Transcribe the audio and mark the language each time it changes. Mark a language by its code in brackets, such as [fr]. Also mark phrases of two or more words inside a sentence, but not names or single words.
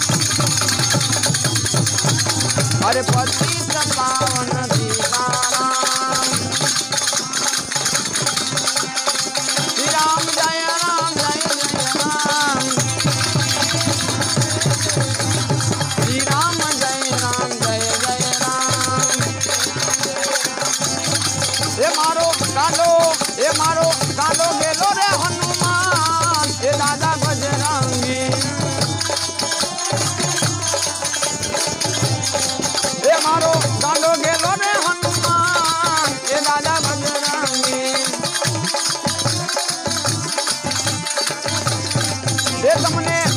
[hi] हरे पतित पावन सीताराम. श्री राम जय जय राम. श्री राम जय जय राम. [gu] એ મારો કાંડો ગેલો રે હનુમાન એ દાદા બજરંગી એ મારો કાંડો ગેલો રે હનુમાન એ દાદા બજરંગી એ તમને